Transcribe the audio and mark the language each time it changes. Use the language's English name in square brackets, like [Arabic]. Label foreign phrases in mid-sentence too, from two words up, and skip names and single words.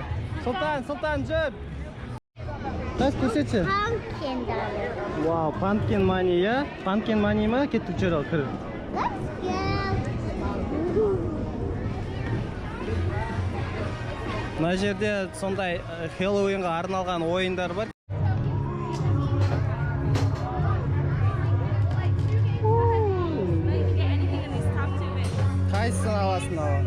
[Kazakh] Сұлтан жүр! Тас көрсетші. [English] Pumpkin dollar. [Kazakh] Вау, [English] pumpkin money, [Kazakh] я? [English] Pumpkin money [Kazakh] ма? Кеттік жүр ал, кір. [English] Let's go. [Kazakh] Мына жерде сондай Хэллоуинға арналған ойындар бар. Қайсысын аласың ала?